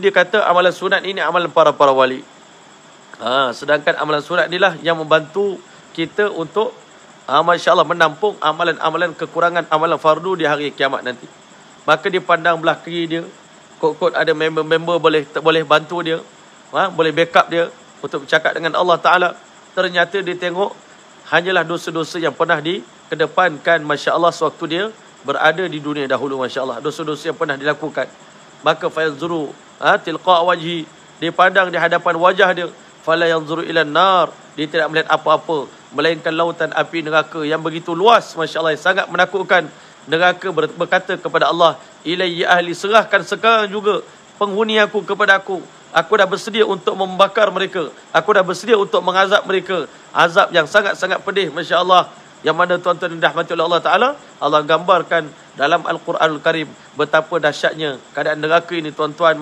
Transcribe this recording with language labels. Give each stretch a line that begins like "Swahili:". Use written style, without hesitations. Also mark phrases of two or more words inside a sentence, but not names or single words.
Malay: Dia kata amalan sunat ini amalan para wali. Sedangkan amalan sunat inilah yang membantu kita untuk
Arabic: ما شاء الله
Malay: menampung amalan-amalan kekurangan amalan fardu di hari kiamat nanti. Maka dia pandang belah kiri dia, kot-kot ada member-member boleh bantu dia, boleh backup dia untuk bercakap dengan Allah Ta'ala. Ternyata dia tengok hanyalah dosa-dosa yang pernah dikedepankan,
Arabic: ما شاء الله,
Malay: sewaktu dia berada di dunia dahulu.
Arabic: ما شاء الله,
Malay: dosa-dosa yang pernah dilakukan. Maka
Arabic: فينظر تلقاء وجهه,
Malay: dia pandang di hadapan wajah dia,
Arabic: فلا ينظر إلا النار,
Malay: dia tidak melihat apa-apa melainkan lautan api neraka yang begitu luas,
Arabic: ما شاء الله,
Malay: yang sangat menakutkan. Neraka berkata kepada Allah,
Arabic: إلي أهلي,
Malay: serahkan sekarang juga penghuni aku kepada aku. Aku dah bersedia untuk membakar mereka, aku dah bersedia untuk mengazab mereka. Azab yang sangat-sangat pedih,
Arabic: ما شاء الله,
Malay: yang mana tuan-tuan dan rahmati oleh Allah Ta'ala, Allah gambarkan dalam Al-Quranul Karim betapa dahsyatnya keadaan neraka ini, tuan-tuan.